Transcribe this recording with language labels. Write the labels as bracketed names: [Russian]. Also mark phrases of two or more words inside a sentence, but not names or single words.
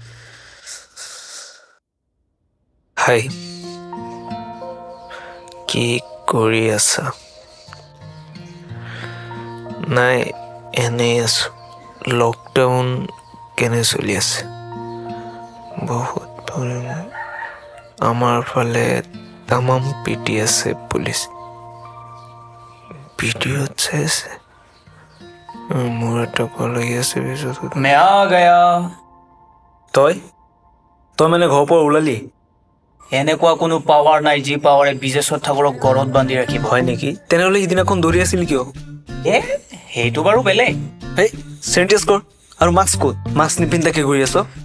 [Assamese] হাই কি কৰি আছা নাই এনেই আছো লকডাউন কেনে চলি আছে বহুত আমাৰ ফালে তামাম পিটি আছে পুলিচ ভিডিঅ'ত চাই আছে মোৰ এটা কল লাগি আছে পিছত [Hindi] मैं आ गया [Assamese] তই তই মানে ঘৰৰ পৰা ওলালি এনেকুৱা কোনো পাৱাৰ নাই যি পাৱাৰে বিজেছত থাকক ঘৰত বান্ধি ৰাখিব হয় নেকি তেনেহ'লে সিদিনাখন দৌৰি আছিল কিয় এ সেইটো বাৰু বেলেগ এই চেনিটাইজ কৰ আৰু মাস্ক ক'ত মাস্ক নিপিন্ধাকে ঘূৰি আছ